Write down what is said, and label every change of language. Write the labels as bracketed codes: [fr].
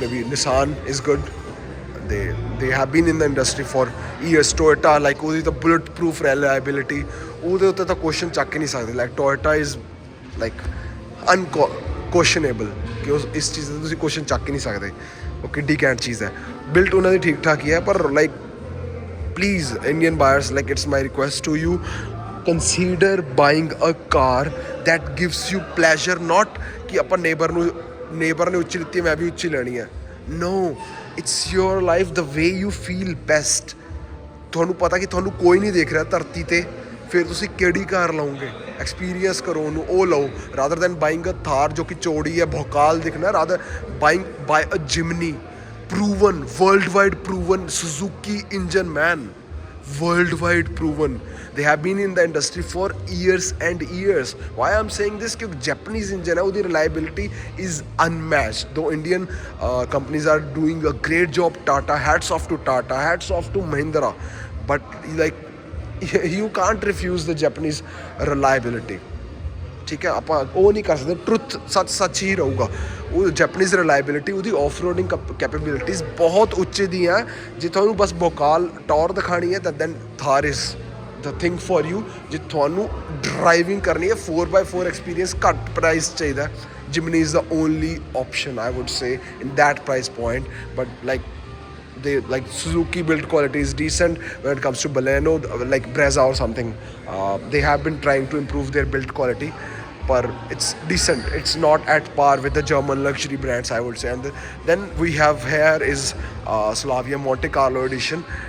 [en] Maybe Nissan is good. They have been in the industry for years. Toyota, like [pa] ਉਹਦੀ ਤਾਂ [en] bulletproof reliability, [pa] ਉਹਦੇ ਉੱਤੇ ਤਾਂ question ਚੱਕ ਹੀ ਨਹੀਂ ਸਕਦੇ। [en] like Toyota is like unquestionable [pa] ਕਿ ਉਸ ਇਸ ਚੀਜ਼ 'ਤੇ ਤੁਸੀਂ ਕੁਐਸਚਨ ਚੱਕ ਹੀ ਨਹੀਂ ਸਕਦੇ, ਉਹ ਕਿੱਡੀ ਘੈਂਟ ਚੀਜ਼ ਹੈ। ਬਿਲਟ ਉਹਨਾਂ ਦੀ ਠੀਕ ਠਾਕ ਹੀ ਹੈ, ਪਰ [en] like please Indian buyers, like it's my request to you, consider buying a car that gives you pleasure, not [pa] ਕਿ ਆਪਾਂ ਨੇਬਰ ਨੇ ਉੱਚੀ ਲਿੱਤੀ ਮੈਂ ਵੀ ਉੱਚੀ ਲੈਣੀ ਹੈ। [en] no, it's your life, the way you feel best। [pa] ਤੁਹਾਨੂੰ ਪਤਾ ਕਿ ਤੁਹਾਨੂੰ ਕੋਈ ਨਹੀਂ ਦੇਖ ਰਿਹਾ ਧਰਤੀ ਤੇ, ਫਿਰ ਤੁਸੀਂ ਕਿਹੜੀ ਕਾਰ ਲਓਗੇ? ਐਕਸਪੀਰੀਅੰਸ ਕਰੋ ਉਹਨੂੰ, ਉਹ ਲਓ [en] rather than buying a Thar [pa] ਜੋ ਕਿ ਚੌੜੀ ਹੈ, ਭੌਕਾਲ ਦਿਖਣਾ, [en] Rather buy a Jimny, proven, worldwide proven Suzuki engine, man, worldwide proven. They have been in the industry for years and years. Why I'm saying this, because Japanese engine, the reliability is unmatched. Though Indian companies are doing a great job, Tata, hats off to Tata, hats off to Mahindra, but like you can't refuse the Japanese reliability। [pa] ਠੀਕ ਹੈ, ਆਪਾਂ ਉਹ ਨਹੀਂ ਕਰ ਸਕਦੇ, truth ਸੱਚ ਹੀ ਰਹੂਗਾ। ਉਹ ਜੈਪਨੀਜ਼ ਰਿਲਾਇਬਿਲਿਟੀ, ਉਹਦੀ ਆਫ ਰੋਡਿੰਗ ਕੈਪੇਬਿਲਿਟੀਜ਼ ਬਹੁਤ ਉੱਚੇ ਦੀਆਂ। ਜੇ ਤੁਹਾਨੂੰ ਬਸ ਭੋਕਾਲ ਟੌਰ ਦਿਖਾਣੀ ਹੈ ਤਾਂ [en] Then Thar is the thing for you. [pa] ਜੇ ਤੁਹਾਨੂੰ ਡਰਾਈਵਿੰਗ ਕਰਨੀ ਹੈ 4x4 ਐਕਸਪੀਰੀਅੰਸ ਘੱਟ ਪ੍ਰਾਈਸ ਚਾਹੀਦਾ, [en] Jimny is the only option I would say in that price point. But like they like Suzuki build quality is decent when it comes to Baleno, like Brezza or something. They have been trying to improve their build quality, but it's decent. It's not at par with the German luxury brands, I would say. And then we have here is Slavia Monte Carlo edition.